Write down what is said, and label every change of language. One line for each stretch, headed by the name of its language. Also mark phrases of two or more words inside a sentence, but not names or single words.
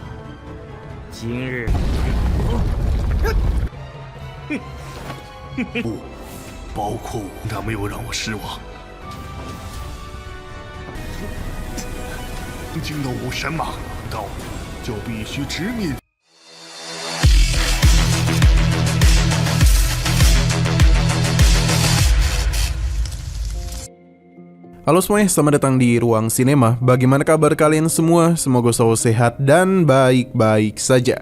Chinese: 今日，不，包括我，他没有让我失望。惊动武神马道，就必须直面。
Indonesian: Halo semuanya, selamat datang di Ruang Sinema. Bagaimana kabar kalian semua? Semoga selalu sehat dan baik-baik saja.